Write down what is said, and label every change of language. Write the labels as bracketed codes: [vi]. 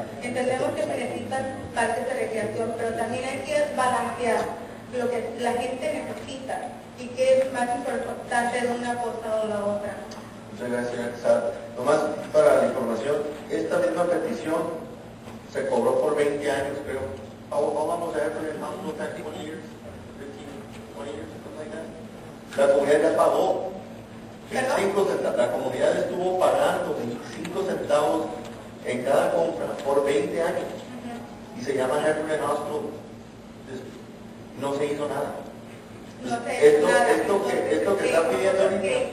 [es] Entendemos que se necesitan parques de recreación, pero también hay que balancear lo que la gente necesita y qué es más importante de una cosa o la otra. Muchas gracias, señora Quesada. Nomás para la información, esta misma petición se cobró por 20 años, creo. [en] How long was that for your hospital tax? 20 years? 15, 20 years, something like that? [es] La comunidad ya pagó. La comunidad estuvo pagando 25 centavos en cada compra por 20 años. Y se llama Heffernan Hospital. No se hizo nada. No sé, Esto que está pidiendo ahorita.